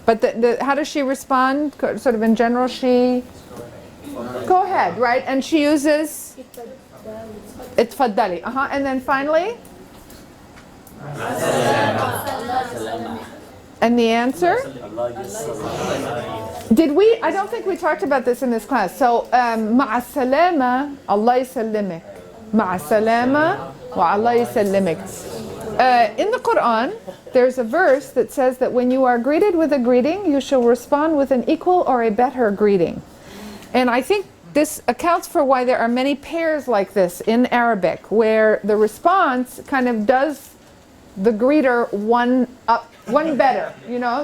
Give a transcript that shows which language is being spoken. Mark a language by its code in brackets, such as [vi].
[en] But how does she respond? Sort of in general, she go ahead, right? And she uses [ar] اتفضلي. [en] And then finally, and the answer? Did we? I don't think we talked about this in this class. So [ar] مع السلامة الله يسلمك. مع السلامة والله يسلمك. [en] In the Quran, there's a verse that says that when you are greeted with a greeting, you shall respond with an equal or a better greeting. And I think this accounts for why there are many pairs like this in Arabic, where the response kind of does the greeter one better, you know?